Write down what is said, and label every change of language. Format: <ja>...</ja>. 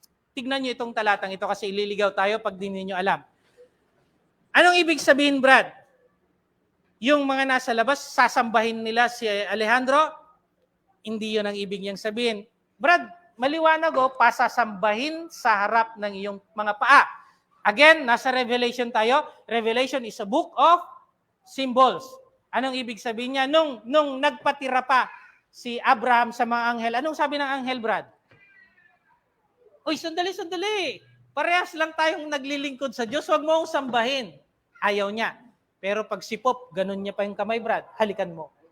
<tl>Tignan niyo itong talatang ito kasi ililigaw tayo pag di ninyo alam. Anong ibig sabihin, Brad? Yung mga nasa labas, sasambahin nila si Alejandro, hindi yun ang ibig niyang sabihin. Brad, maliwanag pasasambahin sa harap ng iyong mga paa. Again, nasa Revelation tayo.</tl> <en>Revelation is a book of symbols.</en> <tl>Anong ibig sabihin niya? Nung nagpatira pa si Abraham sa mga anghel, anong sabi ng anghel, Brad? Uy, sandali. Parehas lang tayong naglilingkod sa Diyos. Huwag mo akong sambahin. Ayaw niya. Pero pag si Pop, ganun niya pa yung kamay, Brad. Halikan mo.</tl>